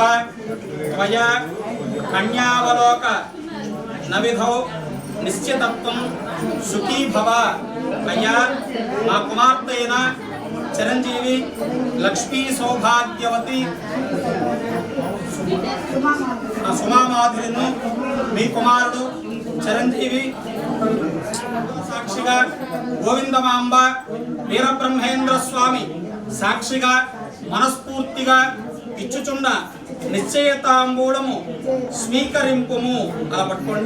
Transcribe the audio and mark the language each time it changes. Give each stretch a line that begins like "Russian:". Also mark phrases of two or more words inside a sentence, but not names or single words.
Sanskrit: त्वया कन्यावलोक नविधौ निश्चितत्वं सुखी भव मया मा कुमार्तेन चिरंजीवी लक्ष्मी सौभाग्यवती
Telugu: సుమామాధులను మీ కుమారుడు చిరంజీవి సాక్షిగా గోవిందమాంబ వీరబ్రహ్మేంద్ర స్వామి సాక్షిగా మనస్ఫూర్తిగా ఇచ్చుచున్న నిశ్చయతాంబూలము స్వీకరింపుము అలా పట్టుకోండి.